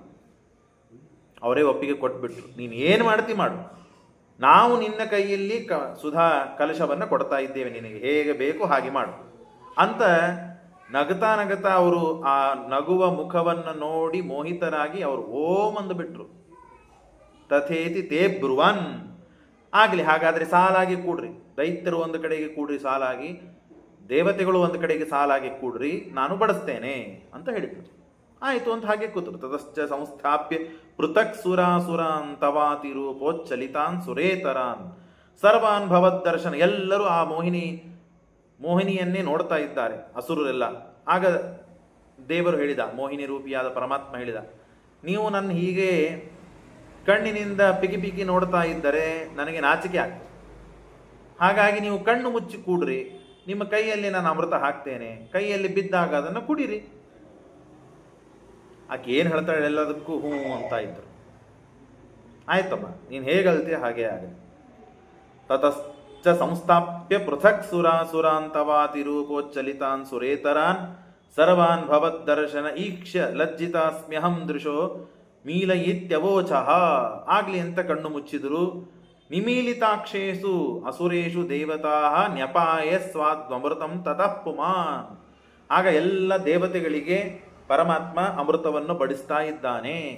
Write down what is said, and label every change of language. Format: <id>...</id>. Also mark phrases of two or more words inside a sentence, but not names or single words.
<kn>ಅವರೇ ಒಪ್ಪಿಗೆ ಕೊಟ್ಬಿಟ್ರು, ನೀನು ಏನು ಮಾಡ್ತಿ ಮಾಡು, ನಾವು ನಿನ್ನ ಕೈಯಲ್ಲಿ ಸುಧಾ ಕಲಶವನ್ನು ಕೊಡ್ತಾ ಇದ್ದೇವೆ, ನಿನಗೆ ಹೇಗೆ ಬೇಕು ಹಾಗೆ ಮಾಡು ಅಂತ ನಗತಾ ನಗತಾ ಅವರು ಆ ನಗುವ ಮುಖವನ್ನು ನೋಡಿ ಮೋಹಿತರಾಗಿ ಅವರು ಓಂ ಅಂದುಬಿಟ್ರು.</kn> <sa>ತಥೇತಿ ತೇ ಬ್ರುವನ್,</sa> <kn>ಆಗಲಿ ಹಾಗಾದರೆ ಸಾಲಾಗಿ ಕೂಡ್ರಿ, ದೈತ್ಯರು ಒಂದು ಕಡೆಗೆ ಕೂಡ್ರಿ ಸಾಲಾಗಿ, ದೇವತೆಗಳು ಒಂದು ಕಡೆಗೆ ಸಾಲಾಗಿ ಕೂಡ್ರಿ, ನಾನು ಬಡಿಸ್ತೇನೆ ಅಂತ ಹೇಳಿದ್ರು. ಆಯಿತು ಅಂತ ಹಾಗೆ ಕೂತರು.</kn> <sa>ತತಶ್ಚ ಸಂಸ್ಥಾಪ್ಯ ಪೃಥಕ್ ಸುರಾಸುರಾನ್ ತವಾತಿ ರೂಪೋಚ್ಚಲಿತಾನ್ ಸುರೇತರಾನ್ ಸರ್ವಾನ್ ಭವದ್ದರ್ಶನ.</sa> <kn>ಎಲ್ಲರೂ ಆ ಮೋಹಿನಿಯನ್ನೇ ನೋಡ್ತಾ ಇದ್ದಾರೆ ಅಸುರರೆಲ್ಲ. ಆಗ ದೇವರು ಹೇಳಿದ, ಮೋಹಿನಿ ರೂಪಿಯಾದ ಪರಮಾತ್ಮ ಹೇಳಿದ, ನೀವು ನನ್ನ ಹೀಗೆ ಕಣ್ಣಿನಿಂದ ಪಿಕಿ ಪಿಕಿ ನೋಡ್ತಾ ಇದ್ದರೆ ನನಗೆ ನಾಚಿಕೆ ಆಗ್ತದೆ. ಹಾಗಾಗಿ ನೀವು ಕಣ್ಣು ಮುಚ್ಚಿ ಕೂಡ್ರಿ, ನಿಮ್ಮ ಕೈಯಲ್ಲಿ ನಾನು ಅಮೃತ ಹಾಕ್ತೇನೆ, ಕೈಯಲ್ಲಿ ಬಿದ್ದಾಗ ಅದನ್ನು ಕುಡಿರಿ. ಆಕೆ ಏನು ಹೇಳ್ತಾಳೆ ಎಲ್ಲದಕ್ಕೂ ಹ್ಞೂ ಅಂತ ಇದ್ರು. ಆಯ್ತಮ್ಮ, ನೀನು ಹೇಗೆ ಹೇಳ್ತೀಯ ಹಾಗೆ ಆಗಲಿ.</kn> <sa>ತತಶ್ಚ ಸಂಸ್ಥಾಪ್ಯ ಪೃಥಕ್ ಸುರಾಸುರಾಂತವಾತಿ ರೂಪೋಚ್ಚಲಿತಾನ್ ಸುರೇತರಾನ್ ಸರ್ವಾನ್ ಭವದ್ದರ್ಶನ ಈಕ್ಷ ಲಜ್ಜಿತಾಸ್ಮ್ಯಹಂ ದೃಶೋ ಮೀಲಯಿತ್ಯವೋಚಃ.</sa> <kn>ಆಗ್ಲಿ ಅಂತ ಕಣ್ಣು ಮುಚ್ಚಿದ್ರು.</kn> <sa>ನಿಮೀಲಿತಾಕ್ಷೇಷು ಅಸುರೇಷು ದೇವತಾ ನ್ಯಪಾಯ ಸ್ವಾದ್ವಮೃತಂ ತತಃ ಪುಮಾನ್.</sa> <kn>ಆಗ ಎಲ್ಲ ದೇವತೆಗಳಿಗೆ ಪರಮಾತ್ಮ ಅಮೃತವನ್ನು ಬಡಿಸ್ತಾ ಇದ್ದಾನೆ.</kn>